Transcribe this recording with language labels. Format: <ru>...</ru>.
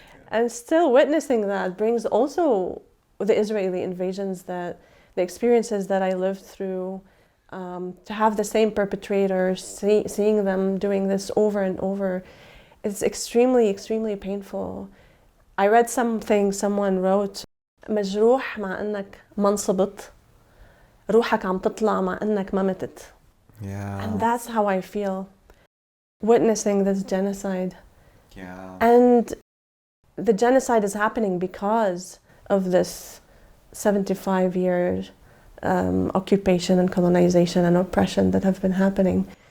<en>And still witnessing that brings also the Israeli invasions, that the experiences that I lived through, to have the same perpetrators, seeing them doing this over and over, it's extremely, extremely painful. I read something someone wrote,</en> <ar>مجروح مع انك ما انصبت، روحك عم تطلع مع انك ما متت.</ar> <en>Yeah. And that's how I feel witnessing this genocide. Yeah. And the genocide is happening because of this 75 years occupation and colonization and oppression that have been happening.</en>